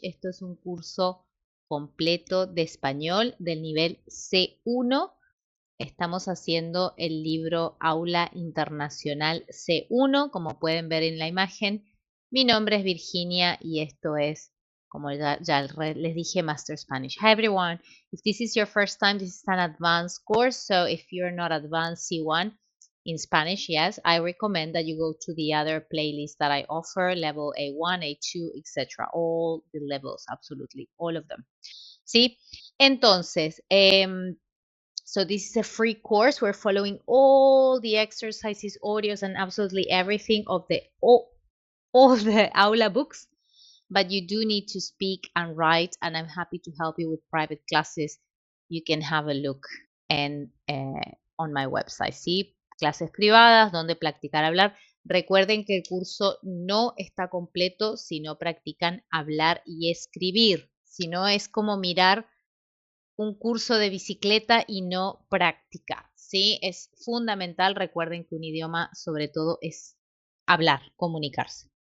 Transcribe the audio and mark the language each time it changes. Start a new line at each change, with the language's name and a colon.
Spanish: Esto es un curso completo de español del nivel C1. Estamos haciendo el libro Aula Internacional C1, como pueden ver en la imagen. Mi nombre es Virginia y esto es, como les dije, Master Spanish.
English: Hi everyone. If this is your first time, this is an advanced course. So if you're not advanced C1 in Spanish, yes, I recommend that you go to the other playlist that I offer, level A1, A2, etc. All the levels, absolutely, all of them.
Spanish: ¿Sí? Entonces,
English: so this is a free course. We're following all the exercises, audios, and absolutely everything of all the Aula books. But you do need to speak and write, and I'm happy to help you with private classes. You can have a look and on my website.
Spanish: ¿Sí? Clases privadas donde practicar hablar. Recuerden que el curso no está completo si no practican hablar y escribir. Si no, es como mirar un curso de bicicleta y no práctica, ¿sí? Es fundamental, recuerden que un idioma sobre todo es hablar, comunicarse.